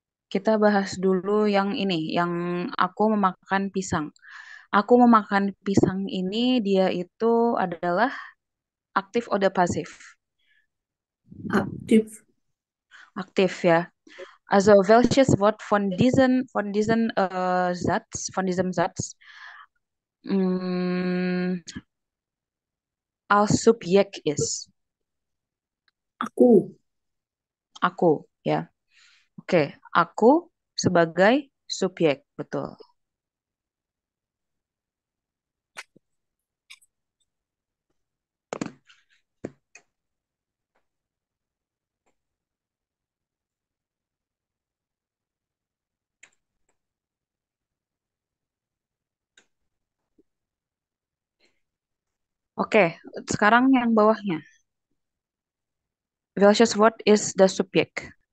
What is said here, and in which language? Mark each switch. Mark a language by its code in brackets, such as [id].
[id] Kita bahas dulu yang ini, yang aku memakan pisang. Aku memakan pisang ini dia itu adalah aktif atau pasif? Aktif. Aktif ya. [de] Also welches Wort von diesem Satz mm, als Subjekt ist? [id] Aku. Aku ya. Oke, aku sebagai subjek, betul. Oke, sekarang yang bawahnya. [de] Welches Wort ist das Subjekt?